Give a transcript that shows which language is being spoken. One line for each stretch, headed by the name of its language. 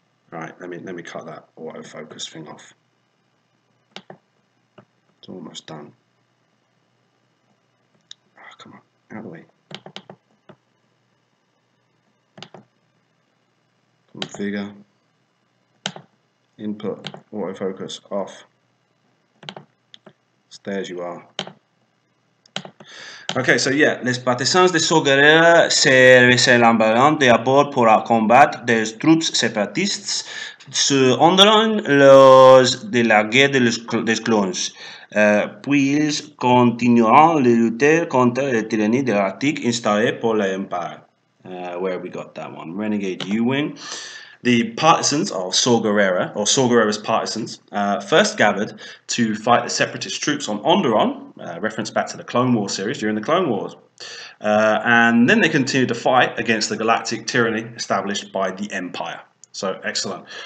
English: Right, let me cut that autofocus thing off. It's almost done. Oh, come on, out of the way. Configure, input, autofocus off. Stay as you are. Okay, so yeah,
French: les partisans de Saw Gerrera se resemblent d'abord pour combattre des troupes séparatistes durant los de la guerre des clones. Puis continueront de lutter contre la tyrannie galactique installée par l'Empire.
English: Where we got that one? Renegade U-Wing. The partisans of Saw Gerrera, or Saw Gerrera's partisans, first gathered to fight the separatist troops on Onderon, reference back to the Clone Wars series during the Clone Wars. And then they continued to fight against the galactic tyranny established by the Empire. So excellent.